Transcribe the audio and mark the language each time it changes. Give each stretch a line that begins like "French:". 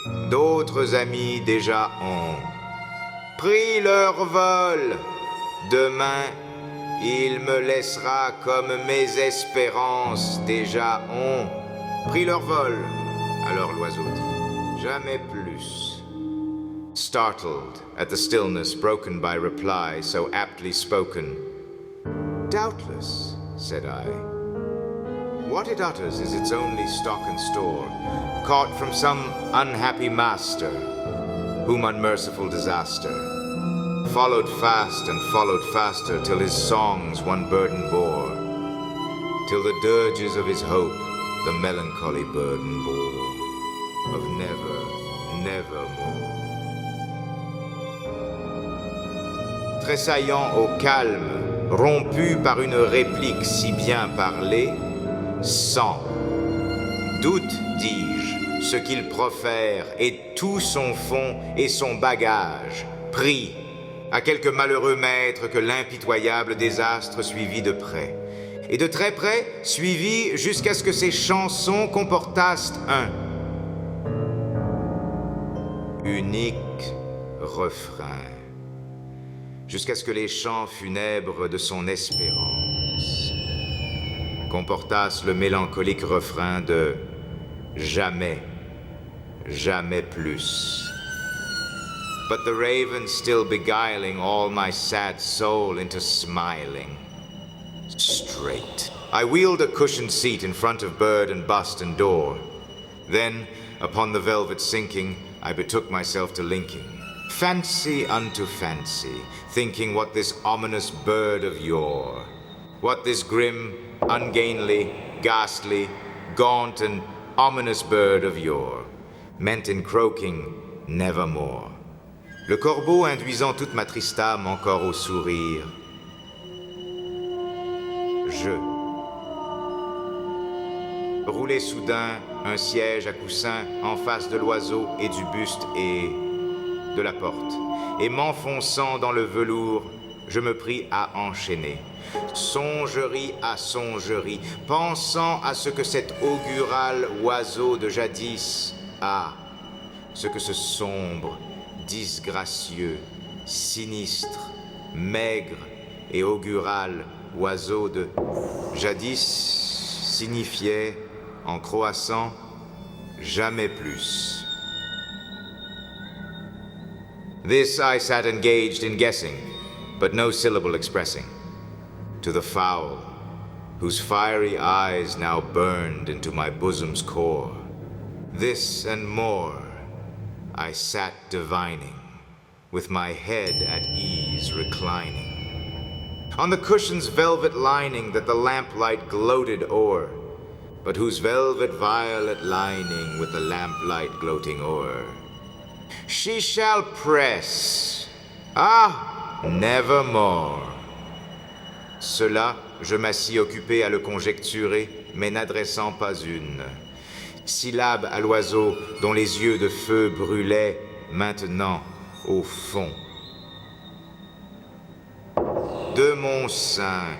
French: D'autres amis déjà ont pris leur vol. Demain, il me laissera comme mes espérances déjà ont pris leur vol Alors l'oiseau dit, jamais plus.
English: Startled at the stillness broken by reply so aptly spoken. Doubtless, said I. What it utters is its only stock and store, caught from some unhappy master, whom unmerciful disaster followed fast and followed faster, till his songs one burden bore, till the dirges of his hope the melancholy burden bore, of never, nevermore.
French: Tressaillant au calme, rompu par une réplique si bien parlée, sans doute, dis-je, ce qu'il profère et tout son fond et son bagage, pris à quelque malheureux maître que l'impitoyable désastre suivit de près. Et de très près, suivit jusqu'à ce que ses chansons comportassent un unique refrain, jusqu'à ce que les chants funèbres de son espérance comportassent le mélancolique refrain de jamais, jamais plus.
English: But the raven still beguiling all my sad soul into smiling. Straight. I wheeled a cushioned seat in front of bird and bust and door. Then, upon the velvet sinking, I betook myself to linking. Fancy unto fancy, thinking what this ominous bird of yore, what this grim, ungainly, ghastly, gaunt and ominous bird of yore meant in croaking nevermore.
French: Le corbeau induisant toute ma triste âme encore au sourire. Je roulai soudain un siège à coussin en face de l'oiseau et du buste et de la porte, et m'enfonçant dans le velours, je me pris à enchaîner. Songerie à songerie, pensant à ce que cet augural oiseau de jadis a, ce que ce sombre, disgracieux, sinistre, maigre et augural oiseau de jadis signifiait, en croissant, jamais plus.
English: This I sat engaged in guessing, but no syllable expressing, to the fowl, whose fiery eyes now burned into my bosom's core. This and more I sat divining, with my head at ease reclining, on the cushion's velvet lining that the lamplight gloated o'er, but whose velvet violet lining with the lamplight gloating o'er she shall press, ah, nevermore.
French: Cela, je m'assis occupé à le conjecturer, mais n'adressant pas une syllabe à l'oiseau dont les yeux de feu brûlaient maintenant au fond de mon sein.